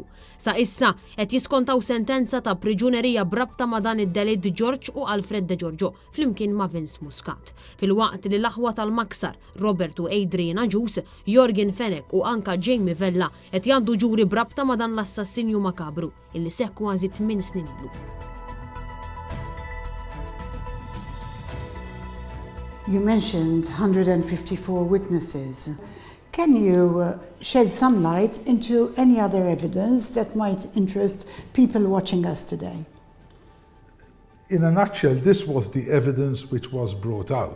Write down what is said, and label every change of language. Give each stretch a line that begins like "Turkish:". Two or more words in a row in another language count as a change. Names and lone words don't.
Maltese: Sa issa qed jiskontaw sentenza ta' priġunerija brabta ma' dan id-delitt George u Alfred De Giorgio flimkien ma' Vince Muscat. Fil-waqt li l-aħwa tal-maksar Robert u Adrian Aġus, Jorgen Fenek u anka Jamie Vella qed jgħaddu ġuri brabta ma' dan l-assassinju makabru illi seħ kważi 8 snin ilu.
English: You mentioned 154 witnesses. Can you shed some light into any other evidence that might interest people watching us today? In a nutshell, this was the evidence which was brought out.